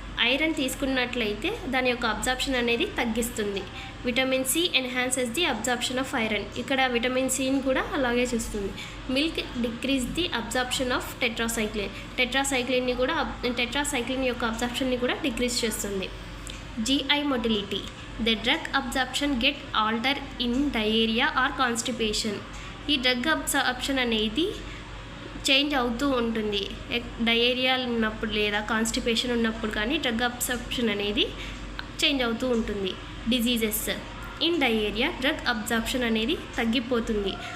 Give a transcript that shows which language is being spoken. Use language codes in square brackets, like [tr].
[te] Iron తీసుకున్నట్లయితే దాని యొక్క అబ్జార్ప్షన్ అనేది తగ్గిస్తుంది. [en] Vitamin C enhances the absorption of iron. [te] ఇక్కడ విటమిన్ సిని కూడా అలాగే చూస్తుంది. [en] Milk decrease the absorption of tetracycline. [te] Tetracycline యొక్క అబ్జార్ప్షన్ని కూడా డిక్రీజ్ చేస్తుంది. [en] GI motility. The drug absorption get altered in diarrhea or constipation. [te] ఈ డ్రగ్ అబ్సార్ప్షన్ అనేది చేంజ్ అవుతూ ఉంటుంది. డయేరియా ఉన్నప్పుడు లేదా కాన్స్టిపేషన్ ఉన్నప్పుడు కానీ డ్రగ్ అబ్సార్ప్షన్ అనేది చేంజ్ అవుతూ ఉంటుంది. Diseases in diarrhoea drug absorption అనేది తగ్గిపోతుంది.